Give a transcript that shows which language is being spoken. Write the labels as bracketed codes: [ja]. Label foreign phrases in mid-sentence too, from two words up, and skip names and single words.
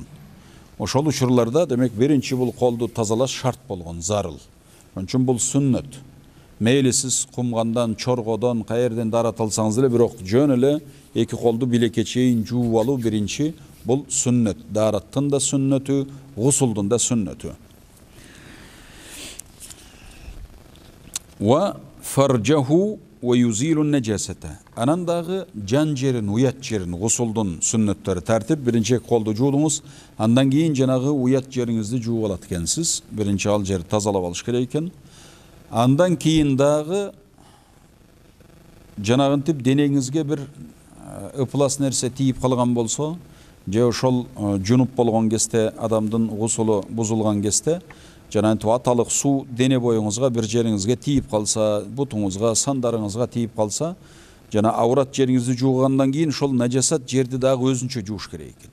[ky] Ошол учурларда демек биринчи бул колду тазалаш шарт болгон, зарыл. Ошон үчүн бул сүннөт. Мейли сиз кумгандан, чоргодон, каерден дарат алсаңыз деле, бирок жөн эле эки колду билекке чейин жууп алуу биринчи бул сүннөт. Дараттын да сүннөтү, гусулдун да сүннөтү. [ar] وفرجه ويزيل النجاسة. [ky] Анан дагы жан жерин, уят жерин, гусулдун сүннөттөрү тартип, биринчи колду жуудуңуз, андан кийин жанагы уят жериңизди жууп алат экенсиз. Биринчи ал жерди тазалап алыш керек экен. Андан кийин дагы жанагынтип денеңизге бир ыплас нерсе тийип калган болсо, же ошол жунуп болгон кезде адамдын гусулу бузулган кезде жанагынтип аталык суу дене боюңузга бир жериңизге тийип калса, бутуңузга, сандарыңызга тийип калса, жана аврат жериңизди жуугандан кийин ошол нажасат жерди дагы өзүнчө жууш керек экен.